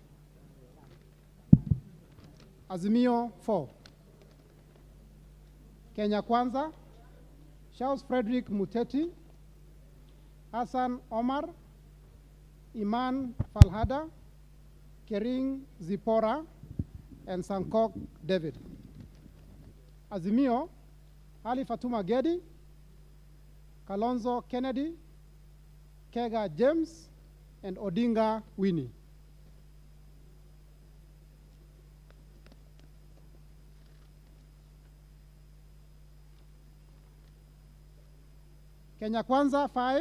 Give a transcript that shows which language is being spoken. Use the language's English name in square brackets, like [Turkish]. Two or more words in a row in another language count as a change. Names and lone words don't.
[English] Azimio, 4. Kenya Kwanza, Charles Frederick Muteti, Hassan Omar, Iman Falhada, Kering Zipora, and Sankok David. Azimio, Ali Fatuma Gedi, Kalonzo Kennedy, Kega James, and Odinga Winnie. Kenya Kwanza, 5.